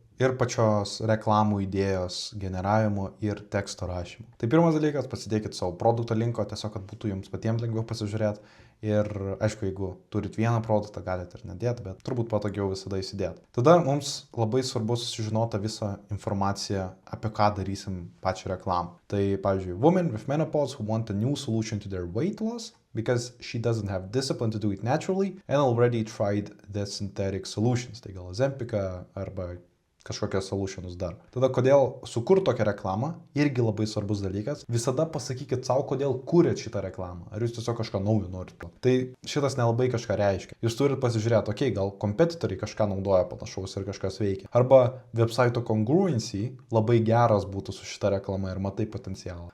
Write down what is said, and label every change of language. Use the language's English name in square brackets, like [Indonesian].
[Lithuanian] ir pačios reklamų idėjos generavimo ir teksto rašymo. Tai pirmas dalykas, pasidėkit savo produkto linko, tiesiog, kad būtų jums patiems lengviau pasižiūrėti. Ir aišku, jeigu turit vieną produktą, galite ir nedėti, bet turbūt patogiau visada įsidėti. Tada mums labai svarbu susižinoti visą informaciją, apie ką darysim pačią reklamą. Tai pavyzdžiui, [English] women with menopause who want a new solution to their weight loss because she doesn't have discipline to do it naturally and already tried the synthetic solutions. [Lithuanian] Tai gal Ozempika arba kažkokias solutionus dar. Tada kodėl sukurti tokią reklamą, irgi labai svarbus dalykas. Visada pasakykit savo, kodėl kūrėt šitą reklamą. Ar jūs tiesiog kažką naujo norit. Tai šitas nelabai kažką reiškia. Jūs turit pasižiūrėti, okei, gal kompetitoriai kažką naudoja panašaus ir kažkas veikia. Arba [English] website congruency [Lithuanian] labai geras būtų su šita reklama ir matai potencialą.